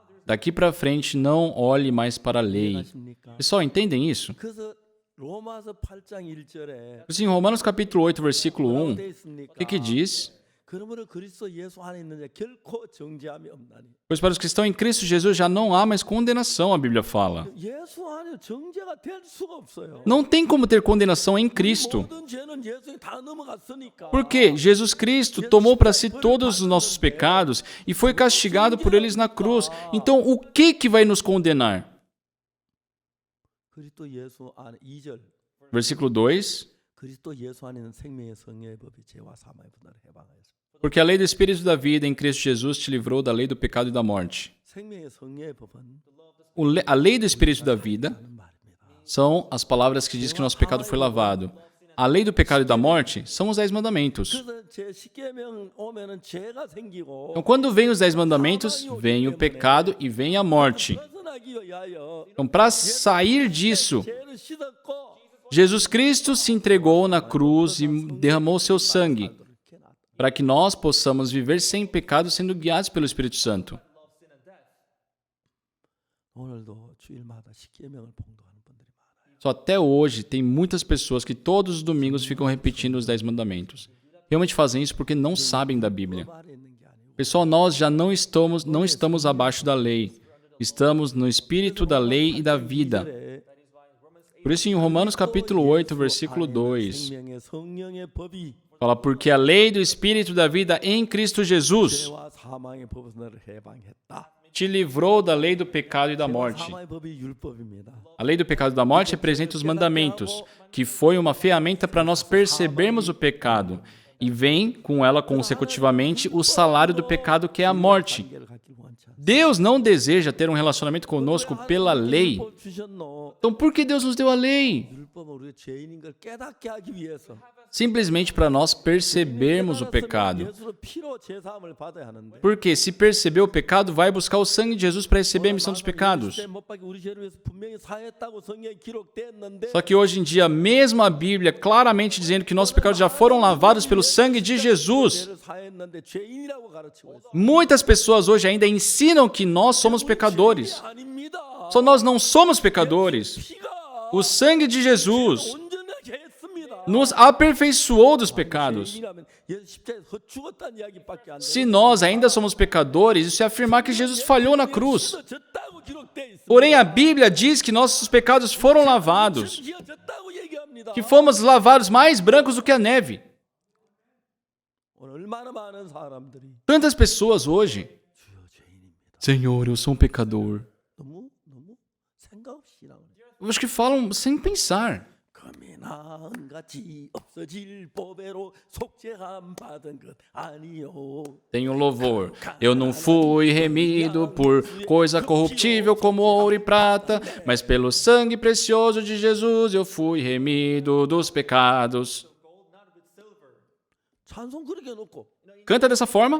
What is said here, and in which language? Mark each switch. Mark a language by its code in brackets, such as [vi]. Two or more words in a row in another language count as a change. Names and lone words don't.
[pt] Daqui para frente, não olhe mais para a lei. [ko] 이해하십니까? [pt] Pessoal, entendem isso? [ko] 그래서 로마서 8장 1절에 [pt] Em Romanos capítulo 8, versículo 1, [ko] 돼 있습니까? [pt] o que diz? [ko] 그러므로 그리스도 예수 안에 있는 자 결코 정죄함이 없나니. [pt] Pois para os que estão em Cristo Jesus já não há mais condenação, a Bíblia fala. [ko] 예수 안에 정죄가 될 수가 없어요. [pt] Não tem como ter condenação em Cristo. [ko] 모든 죄는 예수에 다 넘어갔으니까. [pt] Porque Jesus Cristo tomou para si todos os nossos pecados e foi castigado por eles na cruz. Então, o que vai nos condenar? [ko] 그리스도 예수 안에 2절. [pt] Versículo 2. [ko] 그리스도 예수 안에 있는 생명의 성령의 법이 죄와 사망의 분노를 해방하였습니다. [pt] Porque a lei do Espírito da vida em Cristo Jesus te livrou da lei do pecado e da morte. [ko] 생명의 성령의 법은 [pt] A lei do Espírito da vida [ko] 하는 말입니다. [pt] são as palavras que diz que nosso pecado foi lavado. A lei do pecado e da morte são os 10 mandamentos. [ko] 그래서 제10계명 오면은 죄가 생기고 [pt] Então, quando vem os 10 mandamentos, vem o pecado e vem a morte. [ko] 벗어나기 위하여 [pt] Então, para sair disso, [ko] 죄를 씻었고 [pt] Jesus Cristo se entregou na cruz e derramou seu sangue para que nós possamos viver sem pecado, sendo guiados pelo Espírito Santo. [ko] 오늘도 주일마다 10계명을 봉독하는 분들이 많아요. [pt] Só até hoje tem muitas pessoas que todos os domingos ficam repetindo os 10 mandamentos. Realmente fazem isso porque não sabem da Bíblia. [ko] 법 아래 있는 게 아니고 [pt] Pessoal, nós já não estamos abaixo da lei. Estamos no espírito da lei e da vida. Por isso, em Romanos capítulo 8, versículo 2, [ko] 생명의 성령의 법이 [pt] fala, porque a lei do espírito da vida em Cristo Jesus [ko] 죄와 사망의 법에서 너를 해방했다. [pt] te livrou da lei do pecado e da morte. [ko] 사망의 법이 율법입니다. [pt] A lei do pecado e da morte representa os mandamentos, que foi uma ferramenta para nós percebermos o pecado. E vem com ela consecutivamente o salário do pecado, que é a morte. [ko] 관계를 갖길 원치 않습니다. [pt] Deus não deseja ter um relacionamento conosco pela lei. [ko] 율법 주셨노. [pt] Então, por que Deus nos deu a lei? [ko] 율법은 우리가 죄인인 걸 깨닫게 하기 위해서. [pt] Simplesmente para nós percebermos o pecado. [ko] 예수로 피로 제사함을 받아야 하는데. [pt] Porque se perceber o pecado, vai buscar o sangue de Jesus para receber a emissão dos pecados. [ko] 못 박혀 우리 죄를 위해서 분명히 사했다고 성경에 기록됐는데 [pt] Só que hoje em dia, mesmo a Bíblia claramente dizendo que nossos pecados já foram lavados pelo sangue de Jesus, [ko] 죄를 사했는데 죄인이라고 가르치고 있어. [pt] muitas pessoas hoje ainda ensinam que nós somos pecadores. [ko] 아닙니다. [pt] Só nós não somos pecadores. [ko] 피가 [pt] O sangue de Jesus [ko] 온전하게 했습니다. [pt] nos aperfeiçoou dos pecados. [ko] 죄인이라면 예수 십자가에서 죽었다는 이야기밖에 안 돼. [pt] Se nós ainda somos pecadores, isso é afirmar que Jesus falhou na cruz. [ko] 졌다고 기록돼 있습니다. [pt] Porém, a Bíblia diz que nossos pecados foram lavados, [ko] 졌다고 얘기합니다. [pt] que fomos lavados mais brancos do que a neve. [ko] 오늘 얼마나 많은 사람들이 [pt] Tantas pessoas hoje, [ko] 주여 죄인입니다. [pt] Senhor, eu sou um pecador. [ko] 너무 생각 없이 나오는. [pt] Eu acho que falam sem pensar. [ko] 금이나 은같이 없어질 법에로 속죄함 받은 것 아니요. [pt] Tem um louvor. Eu não fui remido por coisa corruptível como ouro e prata, mas pelo sangue precioso de Jesus eu fui remido dos pecados. [ko] 찬송 그렇게 놓고 [pt] Canta dessa forma